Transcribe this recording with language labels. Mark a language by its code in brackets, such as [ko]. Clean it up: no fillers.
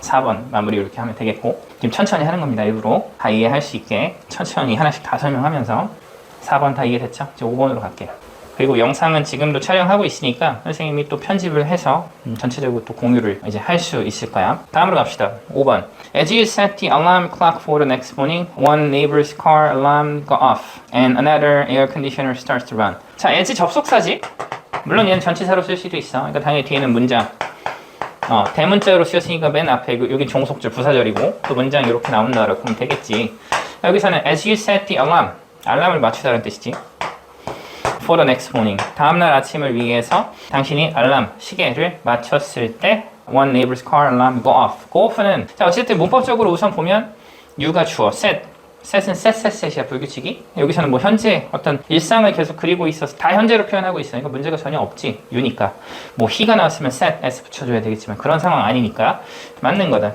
[ko] 4번 마무리 이렇게 하면 되겠고, 지금 천천히 하는 겁니다. 일부러 다 이해할 수 있게 천천히 하나씩 다 설명하면서. 4번 다 이해됐죠? 이제 5번으로 갈게요. 그리고 영상은 지금도 촬영하고 있으니까 선생님이 또 편집을 해서 전체적으로 또 공유를 이제 할 수 있을 거야. 다음으로 갑시다. 5번. [en] As you set the alarm clock for the next morning, one neighbor's car alarm go off and another air conditioner starts to run. [ko] 자, as 접속사지? 물론 얘는 전치사로 쓸 수도 있어. 그러니까 당연히 뒤에는 문장. 대문자로 쓰였으니까 맨 앞에 여기 종속절 부사절이고 또 문장이 이렇게 나온다라고 보면 되겠지. 여기서는 [en] as you set the alarm, [ko] 알람을 맞추다라는 뜻이지. [en] For the next morning, [ko] 다음날 아침을 위해서 당신이 알람, 시계를 맞췄을 때 [en] one neighbor's car alarm go off. [ko] go off는, 자, 어쨌든 문법적으로 우선 보면 you가 주어, set은 set이야, 불규칙이. 여기서는 뭐 현재 어떤 일상을 계속 그리고 있어서 다 현재로 표현하고 있으니까 문제가 전혀 없지. you니까. 뭐 he가 나왔으면 set, s 붙여줘야 되겠지만 그런 상황 아니니까 맞는 거다.